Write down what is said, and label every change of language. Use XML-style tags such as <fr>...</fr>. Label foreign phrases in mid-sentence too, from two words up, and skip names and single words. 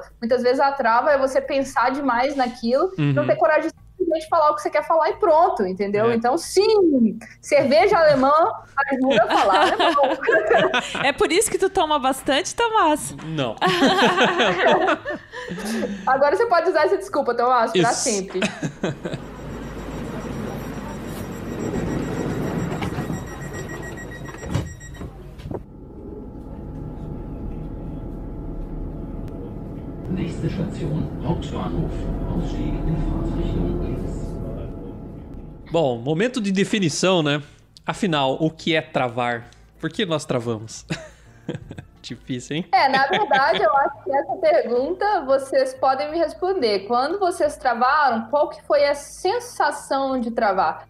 <pt>Muitas vezes a trava é você pensar demais naquilo, não ter coragem de simplesmente falar o que você quer falar e pronto, entendeu? Então, sim, cerveja alemã ajuda a falar alemão. É por isso que tu toma bastante, Tomás? Não. Agora você pode usar essa desculpa, Tomás, pra sempre.</pt> <de>Nächste Station, Hauptbahnhof. Ausstieg in Fahrtrichtung links.</de> <pt>Bom, momento de definição, né? Afinal, o que é travar? Por que nós travamos? Difícil, hein? Na verdade, eu acho que essa pergunta vocês podem me responder. Quando vocês travaram, qual que foi a sensação de travar?</pt>